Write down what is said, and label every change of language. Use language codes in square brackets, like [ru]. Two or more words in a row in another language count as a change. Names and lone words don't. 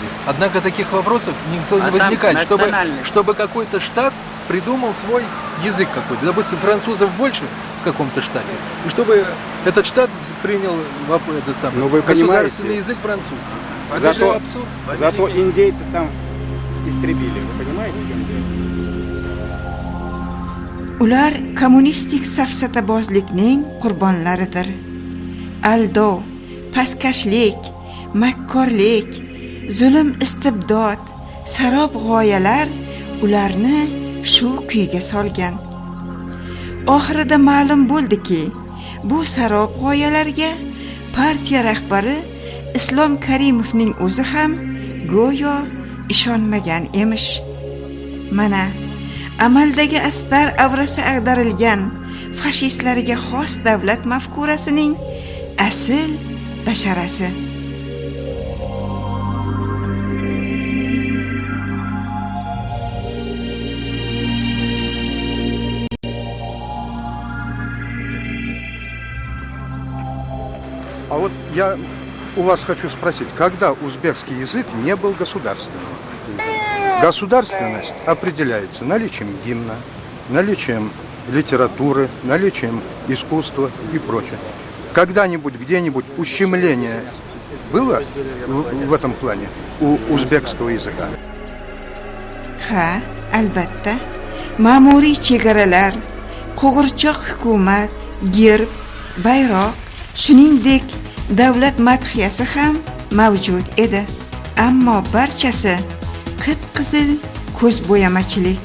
[ru] Однако таких вопросов никто не возникает, чтобы какой-то штат придумал свой язык какой-то. Допустим, французов больше в каком-то штате, и чтобы этот штат принял этот самый государственный язык французский. Это же абсурд. Зато индейцев там истребили. Вы понимаете, в чем дело? [uz] Ular kommunistik safsatabozlikning qurbonlaridir. Aldov, pastkashlik, makkorlik, zulm istibdod, sarob g'oyalar ularni shu kuyga solgan. Oxirida ma'lum bo'ldiki, bu sarob g'oyalarga partiya rahbari Islom Karimovning o'zi ham go'yo ishonmagan emish. Mana amaldagi astar avrasi ag'darilgan fashistlarga xos davlat mafkurasining asl basharasi. [ru] А вот я у вас хочу спросить, когда узбекский язык не был государственным? Государственность определяется наличием гимна, наличием литературы, наличием искусства и прочее. Когда-нибудь, где-нибудь ущемление было в этом плане у узбекского языка? [uz] Ha, albatta. Ma'muriy chegaralar, qo'g'irchoq hukumat, gerb, bayroq, shuningdek davlat madhiyasi ham mavjud edi. Ammo barchasi qip-qizil ko'zbo'yamachilik.